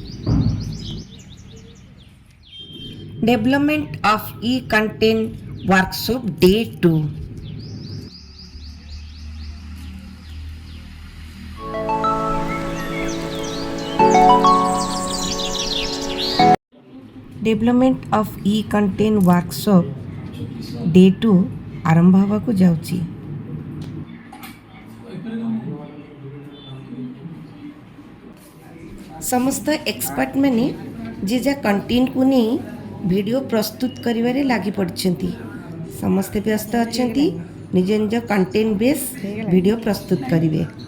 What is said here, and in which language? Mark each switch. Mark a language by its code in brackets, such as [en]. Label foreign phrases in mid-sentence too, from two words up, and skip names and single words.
[en] Development of e-content workshop day 2. Development of e-content workshop day 2 [or] ଆରମ୍ଭ ହେବାକୁ ଯାଉଛି। ସମସ୍ତ ଏକ୍ସପର୍ଟ ମାନେ ଯେ ଯା କଣ୍ଟେଣ୍ଟକୁ ନେଇ ଭିଡ଼ିଓ ପ୍ରସ୍ତୁତ କରିବାରେ ଲାଗି ପଡ଼ିଛନ୍ତି। ସମସ୍ତେ ବ୍ୟସ୍ତ ଅଛନ୍ତି, ନିଜ ନିଜ [en] content base video [or] ପ୍ରସ୍ତୁତ କରିବେ।